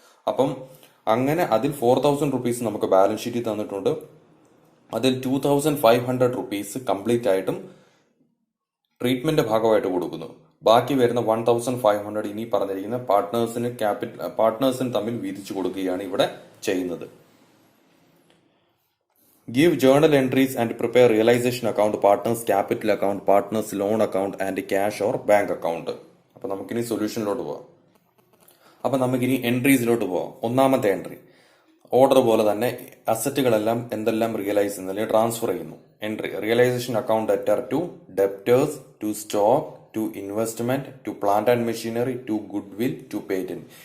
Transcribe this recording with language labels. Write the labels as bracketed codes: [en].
[ml] അപ്പം അങ്ങനെ അതിൽ ₹4,000 നമുക്ക് ബാലൻസ് ഷീറ്റിൽ തന്നിട്ടുണ്ട്. അതിൽ ₹2,500 കംപ്ലീറ്റ് ആയിട്ടും ട്രീറ്റ്മെന്റ് ഭാഗമായിട്ട് കൊടുക്കുന്നു. ബാക്കി വരുന്ന 1,500 ഇനി പറഞ്ഞിരിക്കുന്ന പാർട്ട്നേഴ്സിന് തമ്മിൽ വീതിച്ചു കൊടുക്കുകയാണ് ഇവിടെ ചെയ്യുന്നത്. [en] Give journal entries and prepare realization account, partners capital account, partners loan account and cash or bank account. [ml] അപ്പൊ നമുക്കിനി സൊല്യൂഷനിലോട്ട് പോവാം. അപ്പൊ നമുക്കിനി എൻട്രീസിലോട്ട് പോവാം. ഒന്നാമത്തെ എൻട്രി ഓർഡർ പോലെ തന്നെ അസറ്റുകളെല്ലാം എന്തെല്ലാം റിയലൈസ് ചെയ്യുന്നു അല്ലെങ്കിൽ ട്രാൻസ്ഫർ ചെയ്യുന്നു. Entry realisation account debtor to debtors to stock to investment to plant and machinery to goodwill to patent.